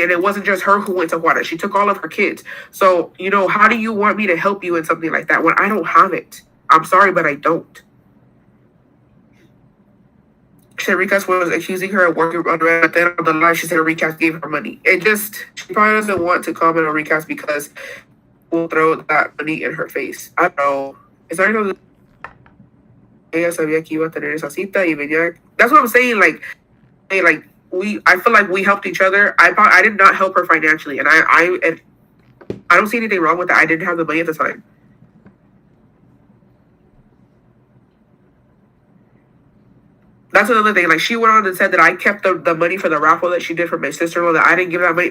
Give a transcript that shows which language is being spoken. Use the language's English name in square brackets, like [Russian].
[English] And it wasn't just her who went to Juarez. She took all of her kids. So, you know, how do you want me to help you in something like that when I don't have it? I'm sorry, but I don't. She said Recas was accusing her of working on Reddit. Then on the live, she said Recas gave her money. She probably doesn't want to comment on Recas because we'll throw that money in her face. I don't know. It's already [Spanish] ella sabía que iba a tener esa cita y venía. [English] That's what I'm saying. Like, hey, like I feel like we helped each other. I did not help her financially, and I don't see anything wrong with that. I didn't have the money at the time. That's another thing. Like, she went on and said that I kept the money for the raffle that she did for my sister-in-law, that I didn't give that money.